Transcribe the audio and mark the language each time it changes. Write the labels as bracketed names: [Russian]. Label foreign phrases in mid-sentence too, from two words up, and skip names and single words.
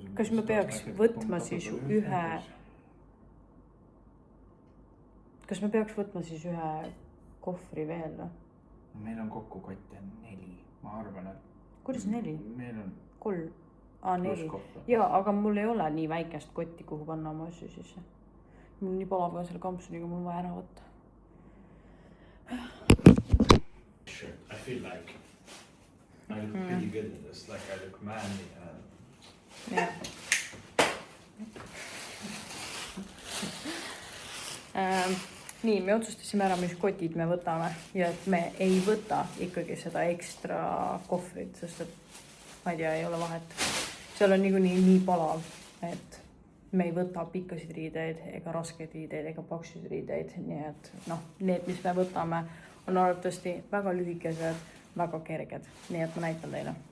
[Estonian] Kas me peaks võtma siis ühe... Kas me peaks võtma siis ühe kohvri veel? Meil on kokku kotte 4. Ma arvan, et... Kuidas 4? Meil on... 3. 4. Jaa, aga mul ei ole nii väikest kotti, kuhu panna oma asju sisse. Mul nii palav ka selle kampsuniga, mul vaja ära võtta. [English] I feel like I look pretty good in this, like I look manly and... Yeah. [Estonian] Nii, me otsustasime ära, mis kotid me võtame ja et me ei võta ikkagi seda ekstra kohvrit, sest et ma ei tea, ei ole vahet. Seal on nii palav, et me ei võta pikkasid riideid ega raskeid riideid ega paksusid riideid, nii et noh, need, mis me võtame, on arvatavasti väga lühikesed, väga kerged, nii et ma näitan teile.